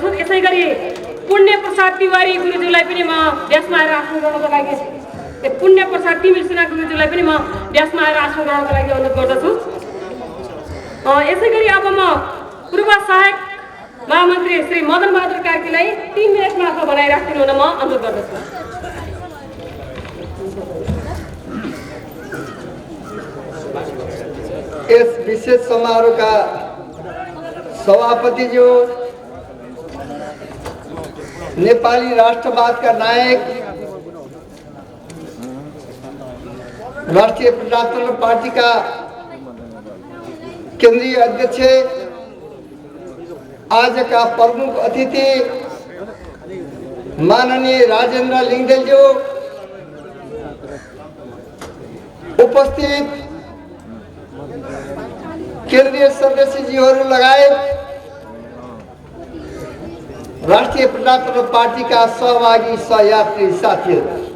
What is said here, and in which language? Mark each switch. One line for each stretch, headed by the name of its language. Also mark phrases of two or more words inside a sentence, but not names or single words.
Nepali: यसै गरी पुण्य प्रसाद तिवारी गुरुज्यूलाई पनि म देशमा आएर आसन गर्नको लागि, पुण्य प्रसाद तिमिल सिन्हा गुरुज्यूलाई पनि म देशमा आएर आसन गर्नको लागि अनुरोध गर्दछु। यसै गरी अब म पूर्व सहायक महामन्त्री श्री मदन बहादुर कार्कीलाई 3 मिनटमा आफू बनाइराखिदिनु हुन म अनुरोध गर्दछु।
Hindi: इस विशेष समारोह का सभापति जो नेपाली राष्ट्रवाद का नायक, राष्ट्रीय प्रजातंत्र पार्टी का केंद्रीय अध्यक्ष, आज का प्रमुख अतिथि माननीय राजेन्द्र लिंगदेल जो,
Nepali: उपस्थित केंद्रीय सदस्यजीहरू लगायत राष्ट्रिय प्रजातन्त्र पार्टी का सहभागी सहयात्री साथीहरू,